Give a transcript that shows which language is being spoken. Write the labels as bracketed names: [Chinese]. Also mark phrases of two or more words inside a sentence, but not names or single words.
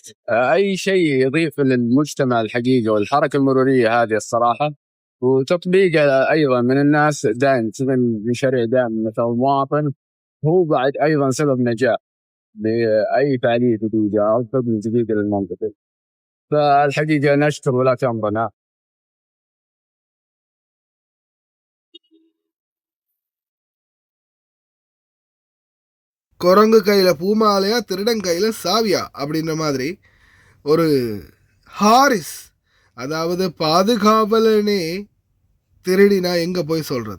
[Arabic] أي شيء يضيف للمجتمع الحقيقة والحركة المرورية هذه الصراحة، وتطبيق أيضا من الناس دائم من مشاريع دائم مثل المواطن، هو بعد أيضا سبب نجاح بأي فعالية جديدة أو خدمة جديدة للمنطقة. فالحقيقة نشكر ولاة أمرنا. [Tamil] குரங்கு கையில் பூமாலையா, திருடன் கையில் சாவியா அப்படின்ற மாதிரி ஒரு ஹாரிஸ், அதாவது பாதுகாவலனே திருடினா எங்கே போய் சொல்கிறது?